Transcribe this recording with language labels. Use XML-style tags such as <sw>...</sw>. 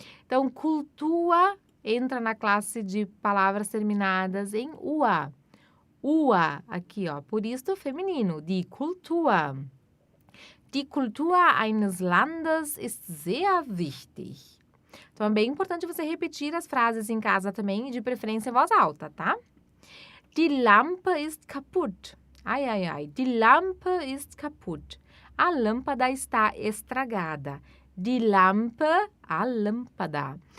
<pt>Então, cultura entra na classe de palavras terminadas em ua. Ua, aqui, ó, por isso feminino,</pt> <de>die Kultur. Die Kultur eines Landes ist sehr wichtig.</de> <pt>Então, é bem importante você repetir as frases em casa também, de preferência em voz alta, tá?</pt> <de>Die Lampe ist kaputt. Ai, ai, ai. Die Lampe ist kaputt.</de> <pt>A lâmpada está estragada.</pt> <de>Die Lampe,</de> <pt>a lâmpada.</pt>